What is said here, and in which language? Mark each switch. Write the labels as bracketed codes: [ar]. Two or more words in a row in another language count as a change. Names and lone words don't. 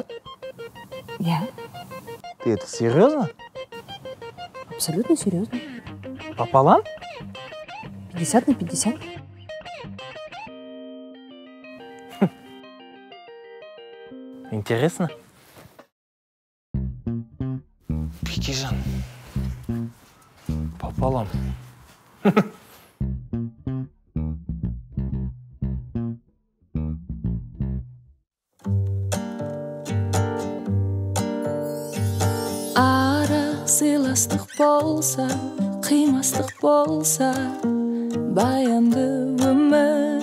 [ru] Я. Ты это серьезно? Абсолютно серьезно. Пополам? 50/50. Интересно. Бекежан. Пополам. [kk] Сыйластық болса, қимастық болса, баянды өмір.